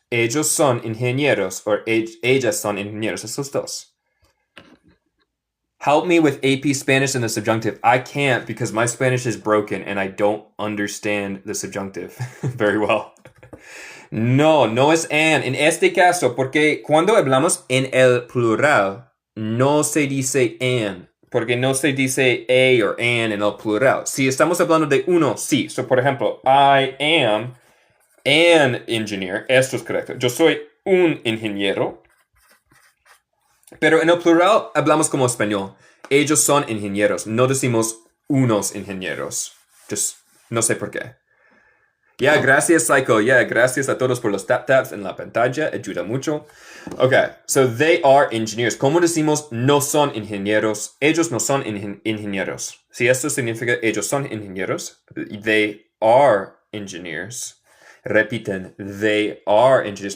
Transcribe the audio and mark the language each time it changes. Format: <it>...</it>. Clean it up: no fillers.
<es>Ellos son ingenieros, or ellas son ingenieros. Esos dos.</es> <en>Help me with AP Spanish in the subjunctive. I can't because my Spanish is broken and I don't understand the subjunctive very well.</en> <es>No, no es an. En este caso, porque cuando hablamos en el plural, no se dice an. Porque no se dice a o an en el plural. Si estamos hablando de uno, sí. So, por ejemplo,</es> <en>I am an engineer.</en> <es>Esto es correcto. Yo soy un ingeniero. Pero en el plural hablamos como español. Ellos son ingenieros. No decimos unos ingenieros. Just, no sé por qué. Yeah, gracias, Psycho. Yeah, gracias a todos por los taps en la pantalla. Ayuda mucho.</es> <en>Okay, so they are engineers.</en> <es>¿Cómo decimos no son ingenieros? Ellos no son ingenieros. Si esto significa ellos son ingenieros,</es> <en>they are engineers. Repiten, they are engineers.</en>